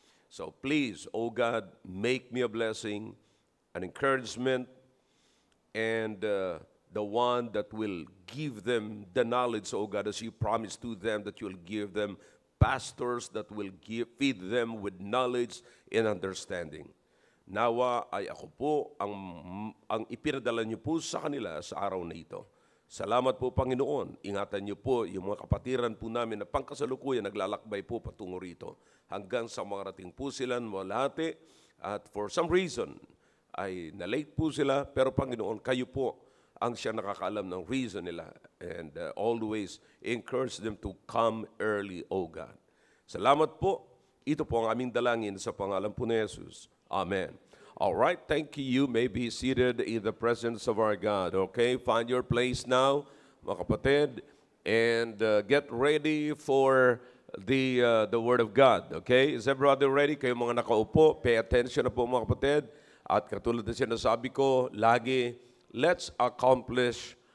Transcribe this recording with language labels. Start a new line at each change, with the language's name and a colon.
English: So please, oh God, make me a blessing, an encouragement, and the one that will give them the knowledge, oh God, as you promised to them that you'll give them pastors that will feed them with knowledge and understanding.
Filipino: Nawa ay ako po ang ipinadala niyo po sa kanila sa araw na ito. Salamat po, Panginoon. Ingatan niyo po yung mga kapatiran po namin na pangkasalukuyan naglalakbay po patungo rito. Hanggang sa mga rating po sila malati at
English: for some reason
Filipino: ay na-late po sila. Pero Panginoon, kayo po ang siya nakakaalam ng reason nila.
English: And always encourage them to come early, O God.
Filipino: Salamat po. Ito po ang aming dalangin sa pangalan po ni Jesus.
English: Amen. All right, thank you. You may be seated in the presence of our God. Okay, find your place now,
Filipino: mga kapatid,
English: and get ready for the Word of God. Okay, is everybody ready?
Filipino: Kayo mga nakaupo,
English: pay attention
Filipino: na po mga kapatid. At katulad na sinasabi ko, lagi,
English: let's accomplish